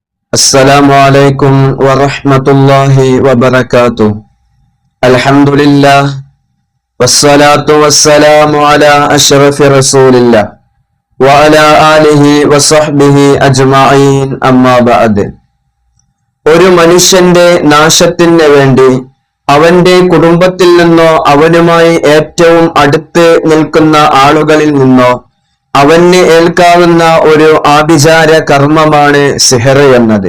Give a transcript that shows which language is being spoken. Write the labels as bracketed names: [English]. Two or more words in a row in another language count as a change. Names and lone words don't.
[Arabic] السلام عليكم ورحمة الله وبركاته. الحمد لله والصلاة والسلام على أشرف رسول الله وعلى آله وصحبه أجمعين أما بعد. [Malayalam] ഒരു മനുഷ്യന്റെ നാശത്തിന് വേണ്ടി അവന്റെ കുടുംബത്തിൽ നിന്നോ അവനുമായി ഏറ്റവും അടുത്ത് നിൽക്കുന്ന ആളുകളിൽ നിന്നോ അവന് ഏൽക്കാവുന്ന ഒരു ആഭിചാര കർമ്മമാണ് സിഹർ എന്നത്.